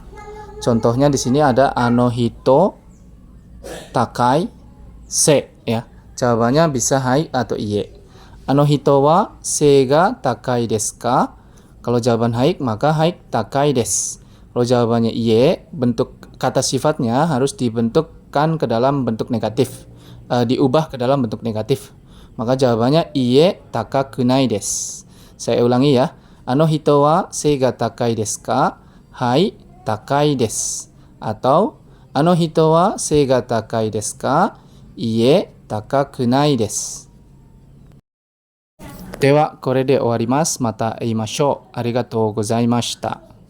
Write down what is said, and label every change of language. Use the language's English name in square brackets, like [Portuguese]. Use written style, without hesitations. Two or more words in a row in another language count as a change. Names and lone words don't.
[Indonesian] Contohnya di sini ada [Japanese] あの人高い背 [Indonesian] ya. Jawabannya bisa hai atau iye. [Japanese] あの人は背が高いですか? [Indonesian] Kalau jawaban hai maka [Japanese] はい高いです. [Indonesian] Kalau jawabannya iye, bentuk kata sifatnya harus dibentukkan ke dalam bentuk negatif, diubah ke dalam bentuk negatif. Maka jawabannya [Japanese] いいえ高くないです. [Indonesian] Saya ulangi ya. [Japanese] あの人は背が高いですか? はい、高いです. Atau あの人は背が高いですか? いいえ高くないです。では, これで終わります。また会いましょう。ありがとうございました。